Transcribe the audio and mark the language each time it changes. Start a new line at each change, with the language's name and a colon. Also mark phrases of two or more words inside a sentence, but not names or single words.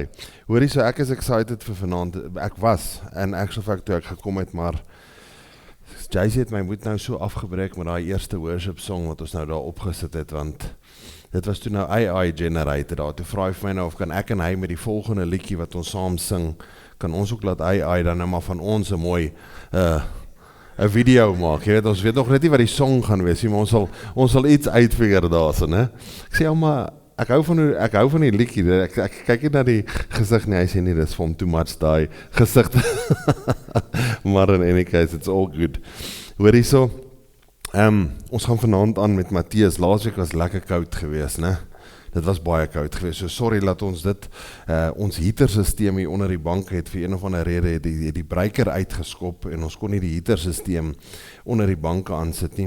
Afrikaans: Hoorie so, ek is excited vir vanaand, ek was, en
English: actual fact
Afrikaans: toe ek gekom het, maar Jay-Z het my moed nou so afgebreek met die eerste
English: worship song
Afrikaans: wat ons nou daar opgesit het, want dit was toe nou
English: AI generated
Afrikaans: daar, toe vraag vir my nou of kan ek en hy met die volgende liedjie wat ons saam sing, kan ons ook laat AI dan nou maar van ons 'n mooi 'n video maak, jy weet, ons weet nog net nie wat die song gaan wees, maar ons sal iets uitfigure daarso, né? Ek sê, ja, maar ek hou van die liedjie, ek kyk nie na die gesig nie, hy sê nie, dis vir hom
English: too much
Afrikaans: die gesig, maar
English: in any case, it's all good.
Afrikaans: Hoor hierso, ons gaan vanaand aan met Matteus, laasweek was lekker koud gewees, né? Dit was baie koud gewees, so sorry dat ons dit, ons heatersysteem hier onder die bank het, vir een of ander rede het die breker uitgeskop, en ons kon nie die heatersysteem onder die banke aansit nie,